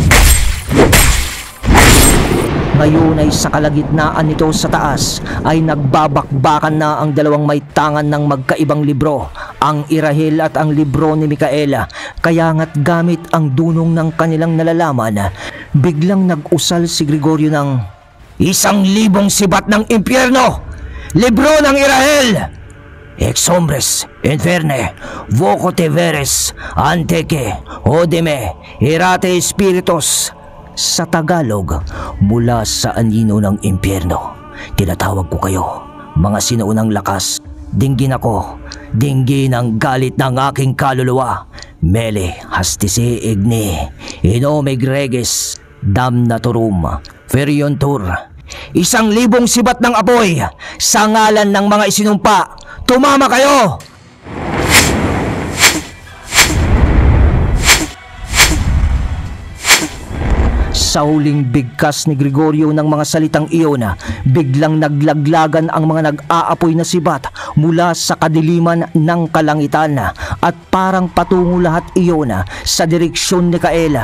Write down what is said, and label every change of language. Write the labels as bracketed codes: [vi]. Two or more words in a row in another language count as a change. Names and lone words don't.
[tl] Ngayon ay sa kalagitnaan nito sa taas ay nagbabakbakan na ang dalawang may tangan ng magkaibang libro, ang Irahel at ang libro ni Micaela. Kaya nga't gamit ang dunong ng kanilang nalalaman, biglang nag-usal si Gregorio ng 1,000 sibat ng impyerno! Libro ng Irahel! [la] Ex hombres, inferne, voco te veres, anteke, odeme, irate spiritus. [tl] Sa Tagalog, mula sa anino ng impyerno. Tinatawag ko kayo, mga sinuunang lakas. Dinggin ako, dinggin ang galit ng aking kaluluwa. [la] Mele hastise igni, inome greges, damnatorum, feriontur. [tl] 1,000 sibat ng apoy, sa ngalan ng mga isinumpa, tumama kayo! Sa huling bigkas ni Gregorio ng mga salitang iyon, biglang naglaglagan ang mga nag-aapoy na sibat mula sa kadiliman ng kalangitan at parang patungo lahat iyon sa direksyon ni Kael.